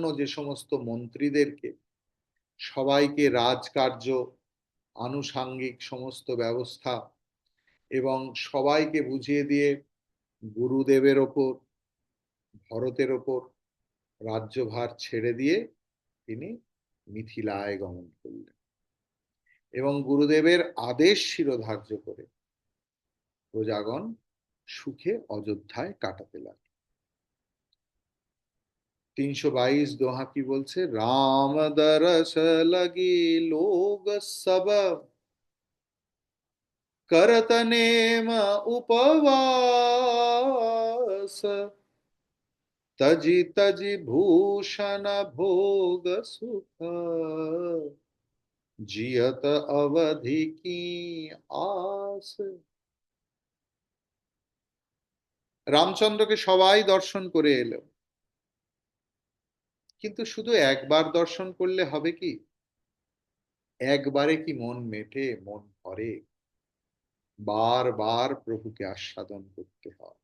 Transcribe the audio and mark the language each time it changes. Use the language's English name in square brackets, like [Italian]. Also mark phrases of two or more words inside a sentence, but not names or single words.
[Bangla] যে সমস্ত মন্ত্রীদেরকে, সবাইকে রাজকার্য, আনুষাঙ্গিক সমস্ত ব্যবস্থা এবং সবাইকে বুঝিয়ে দিয়ে গুরুদেবের ওপর, ভরতের ওপর রাজ্যভার ছেড়ে দিয়ে তিনি মিথিলায় গমন করলেন এবং গুরুদেবের আদেশ শিরোধার্য করে প্রজাগণ সুখে অযোধ্যায় কাটাতে লাগল। 322 দোহা কি বলছে? [Awadhi] राम दरस लागि लोग सब करत नेम उपवास तजी तजी भूषण भोग सुख जियत अवधि की आस। [Bangla] রামচন্দ্রকে সবাই দর্শন করে এলো, কিন্তু শুধু একবার দর্শন করলে হবে কি? একবারে কি মন মেটে, মন ভরে? বারবার প্রভুকে আস্বাদন করতে হয়।